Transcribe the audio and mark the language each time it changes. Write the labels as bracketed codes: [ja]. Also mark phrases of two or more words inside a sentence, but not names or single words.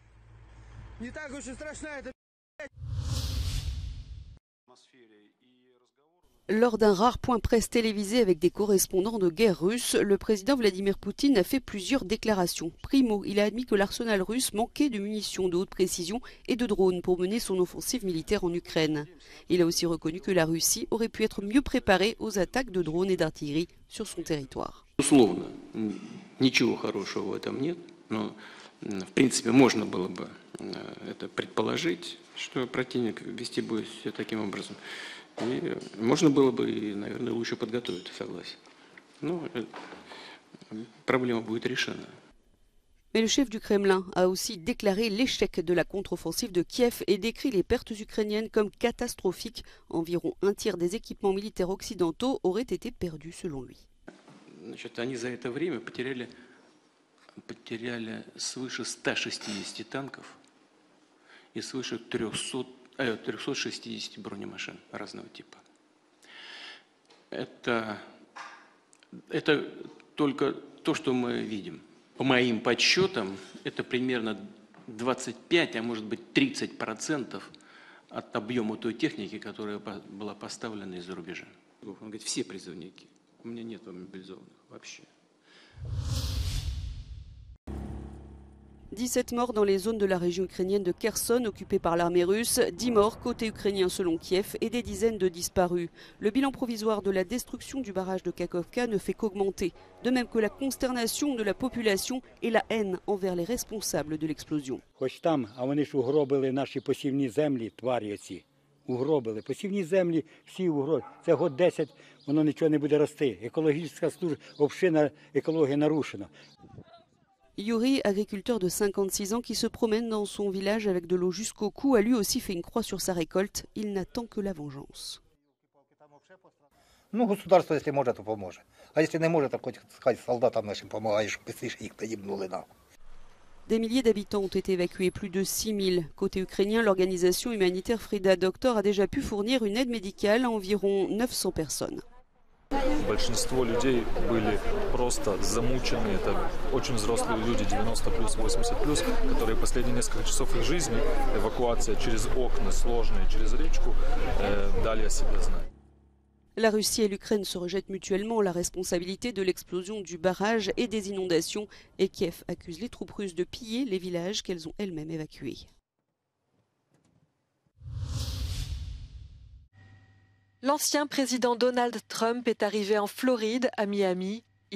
[fr] Lors d'un rare point presse télévisé avec des correspondants de guerre russe, le président Vladimir Poutine a fait plusieurs déclarations. Primo, il a admis que l'arsenal russe manquait de munitions de haute précision et de drones pour mener son offensive militaire en Ukraine. Il a aussi reconnu que la Russie aurait pu être mieux préparée aux attaques de drones et d'artillerie sur son territoire. [ru] Условно, ничего хорошего в этом нет, но в принципе можно было бы это предположить, что противник вести будет все таким образом. И можно было бы, наверное, лучше подготовить, согласен. Но проблема будет решена. [fr] Mais le chef du Kremlin a aussi déclaré l'échec de la contre-offensive de Kiev et décrit les pertes ukrainiennes comme catastrophiques. Environ un tiers des équipements militaires occidentaux auraient été perdus selon lui. [ru] Значит, они за это время потеряли свыше 160 танков и свыше 360 бронемашин разного типа. Это только то, что мы видим. По моим подсчетам, это примерно 25, а может быть 30% от объема той техники, которая была поставлена из-за рубежа. Он говорит, все призывники. У меня нет мобилизованных вообще. [fr] 17 morts dans les zones de la région ukrainienne de Kherson occupée par l'armée russe, 10 morts côté ukrainien selon Kiev et des dizaines de disparus. Le bilan provisoire de la destruction du barrage de Kakhovka ne fait qu'augmenter, de même que la consternation de la population et la haine envers les responsables de l'explosion. [uk] Угробили. Посівні землі всі угробили. Це год 10, воно нічого не буде рости. Екологічна община, екологія нарушена. [fr] Yuri, agriculteur de 56 ans qui se promène dans son village avec de l'eau jusqu'au cou, a lui aussi fait une croix sur sa récolte. Il n'attend que la vengeance. [ru] Ну, государство, если может, то поможет. А если не может, то хоть солдатам нашим помогаешь, чтобы быстрее их погибнули нам. [fr] Des milliers d'habitants ont été évacués, plus de 6000. Côté ukrainien, l'organisation humanitaire Frida Doctor a déjà pu fournir une aide médicale à environ 900 personnes. [ru] Большинство людей были просто замучены. Это очень взрослые люди, 90 плюс, 80 плюс, которые последние несколько часов их жизни, эвакуация через окна сложные, через речку, дали о себе знать. [fr] La Russie et l'Ukraine se rejettent mutuellement la responsabilité de l'explosion du barrage et des inondations et Kiev accuse les troupes russes de piller les villages qu'elles ont elles-mêmes évacués. L'ancien président Donald Trump est arrivé en Floride, à Miami.